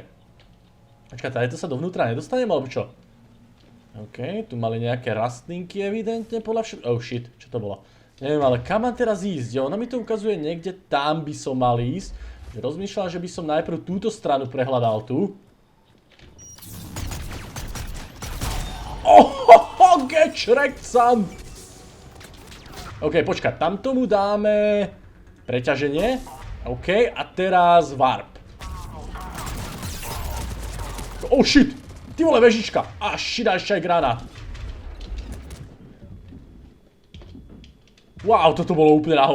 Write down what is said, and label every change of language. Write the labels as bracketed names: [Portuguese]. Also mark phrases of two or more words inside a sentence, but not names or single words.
[Slovak] Počka, tady to sa dovnútra nedostanem, alebo čo? OK, tu mali nejaké rastlinky evidentne podľa všetko... [English] Oh shit, [Slovak] čo to bolo? Neviem, ale kam mám teraz ísť? Ona mi to ukazuje niekde, tam by som mal ísť. Rozmýšľam, že by som najprv túto stranu prehľadal tu. [English] Get wrecked, son! [Slovak] OK, počkaj, tam tomu dáme preťaženie. OK, a teraz warp. [English] Oh shit! [Slovak] Ty vole, vežička! A shit, a ešte aj granát. Wow, toto bolo úplne na hovno.